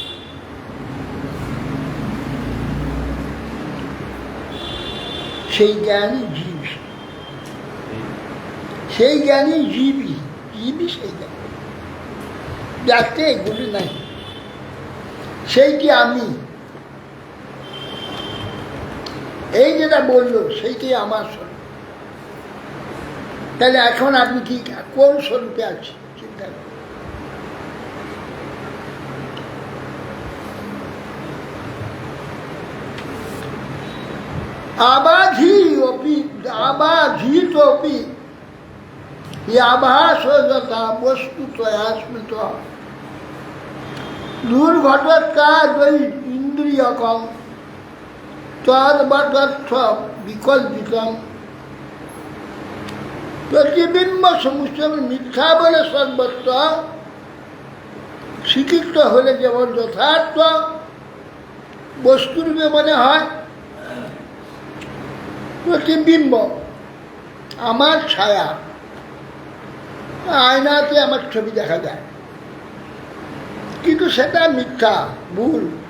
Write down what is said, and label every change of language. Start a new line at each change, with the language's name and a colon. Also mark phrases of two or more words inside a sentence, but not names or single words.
Bangla: সেই জ্ঞানই জীব, সেই জ্ঞানই জীবই, জীবই সেই জ্ঞান, যাতে এগুলি নাই। সেইটি আমি, এই যেটা বললো সেইটাই আমার স্বরূপ। তাহলে এখন আপনি কি কোন স্বরূপে আছেন চিন্তা করুন।
Sanskrit: আবাধিতপি আভাসতা বস্তু তয়া স্মৃত দুর্ঘটৎকাদৈ ইন্দ্রিয়কম তদ্বদর্থ বিকল্পিতম।
Bangla: প্রতিবিম্ব সমস্ত মিথ্যা বলে সর্বত্র স্বীকৃত হলে যেমন যথার্থ বস্তুরূপে মনে হয়, প্রতিবিম্ব আমার ছায়া, আয়নাতে আমার ছবি দেখা যায়, কিন্তু সেটা মিথ্যা, ভুল।